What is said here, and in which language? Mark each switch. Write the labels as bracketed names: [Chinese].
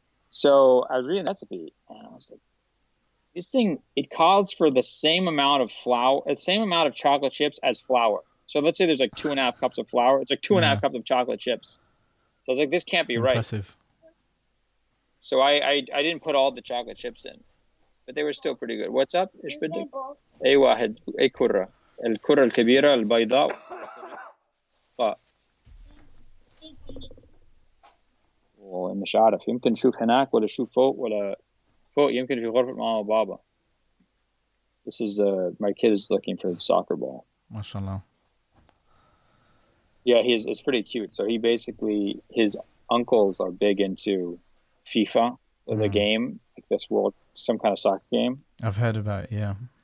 [English] So I was reading the recipe and I was like, this thing, it calls for the same amount of flour, the same amount of chocolate chips as flour. So let's say there's like 2.5 cups of flour. It's like 2.5 cups of chocolate chips. So I was like, this can't be right. Impressive. So I didn't put all the chocolate chips in, but they were still pretty good. What's up? [Arabic] ايش بدك؟ اي واحد اي كرة الكرة الكبيرة البيضاء ومش عارف يمكن شوف هناك ولا شوف فوق يمكن في غرفة ماما وبابا. [English] This is my kid is looking for the soccer ball. MashaAllah. Yeah, it's pretty cute. So his uncles are big into FIFA, the game, like this some kind of soccer game. I've heard about it, yeah.